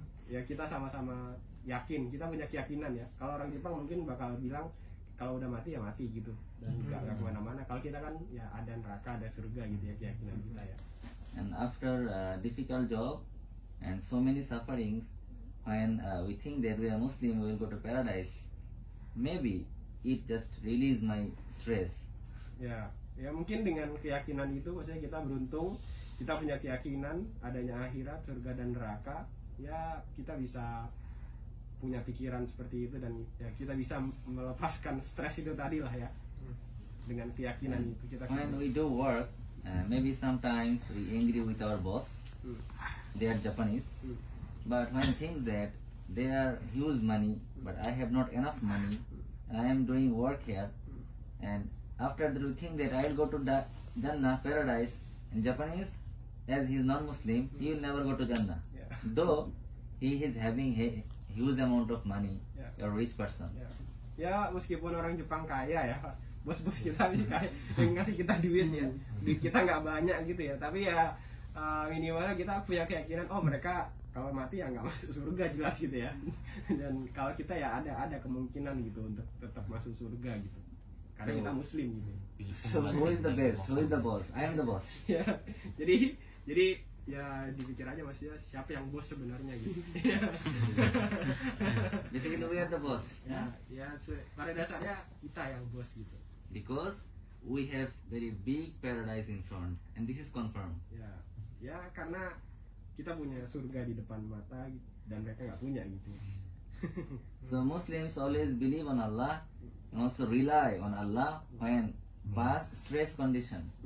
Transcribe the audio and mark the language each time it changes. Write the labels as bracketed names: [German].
[Indonesian] ya kita sama-sama yakin, kita punya keyakinan ya. Kalau orang Jepang mungkin bakal bilang kalau udah mati ya mati gitu, dan nggak kemana-mana. Kalau kita kan ya ada neraka, ada surga gitu ya, keyakinan kita ya. [English] And after a difficult job and so many sufferings, when we think that we are Muslim, we will go to paradise. Maybe it just release my stress. [Indonesian] Ya mungkin dengan keyakinan itu, maksudnya kita beruntung, kita punya keyakinan adanya akhirat, surga dan neraka. Ya kita bisa punya pikiran seperti itu dan ya kita bisa melepaskan stres itu tadi lah ya, dengan keyakinan itu kita. [English] When we do work, maybe sometimes we angry with our boss. They are Japanese, but when think that they are huge money, but I have not enough money, and I am doing work here, and after that we think that I will go to the Jannah, paradise. In Japanese, as he is non-Muslim, he will never go to Jannah. Though he is having a huge amount of money, a rich person. [Indonesian] Ya meskipun orang Jepang kaya ya, bos-bos kita nih kaya, yang ngasih kita duit ya, duit kita nggak banyak gitu ya, tapi ya minimalnya kita punya keyakinan, oh mereka kalau mati ya nggak masuk surga jelas gitu ya. Dan kalau kita ya ada kemungkinan gitu untuk tetap masuk surga gitu, karena kita Muslim gitu. [English] So who is the best? Who is the boss? I am the boss. [Indonesian] Ya jadi ya dipikir aja maksudnya siapa yang bos sebenarnya gitu. [English] Basically we are the boss. [Indonesian] Pada dasarnya kita yang bos gitu. [English] Because we have very big paradise in front, and this is confirmed. [Indonesian] Ya karena kita punya surga di depan mata dan mereka nggak punya gitu. [English] So Muslims always believe on Allah and also rely on Allah when bad stress condition.